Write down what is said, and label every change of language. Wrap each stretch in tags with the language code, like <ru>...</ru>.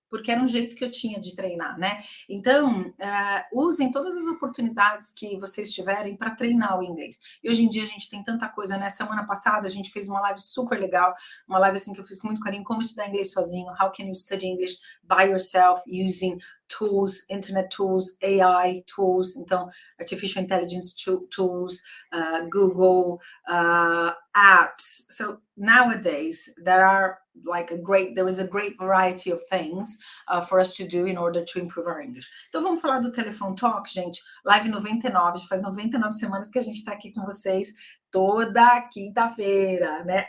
<pt>porque era um jeito que eu tinha de treinar, né? Então, usem todas as oportunidades que vocês tiverem para treinar o inglês. E hoje em dia a gente tem tanta coisa, né? Semana passada a gente fez uma live super legal, uma live assim que eu fiz com muito carinho, como estudar inglês sozinho,</pt> <en>how can you study English by yourself using tools, internet tools, AI tools,</en> <pt>então</pt> <en>artificial intelligence tools,</en> <pt>Google apps.</pt> <en>So nowadays there is a great variety of things for us to do in order to improve our English.</en> <pt>Então vamos falar do Telefone Talk, gente. Live 99, já faz 99 semanas que a gente está aqui com vocês toda quinta-feira, né?</pt>